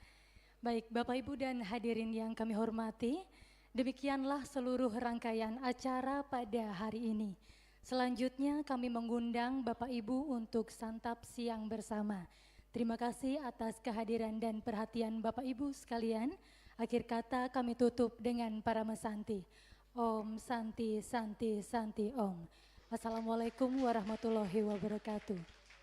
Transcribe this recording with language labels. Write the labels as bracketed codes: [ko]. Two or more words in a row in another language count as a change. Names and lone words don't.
[id] Baik Bapak Ibu dan hadirin yang kami hormati, demikianlah seluruh rangkaian acara pada hari ini. Selanjutnya kami mengundang Bapak Ibu untuk santap siang bersama. Terima kasih atas kehadiran dan perhatian Bapak Ibu sekalian. Akhir kata kami tutup dengan para mesanti. [sa] ॐ शान्ति शान्ति शान्ति ॐ. [ar] السلام عليكم ورحمة الله وبركاته.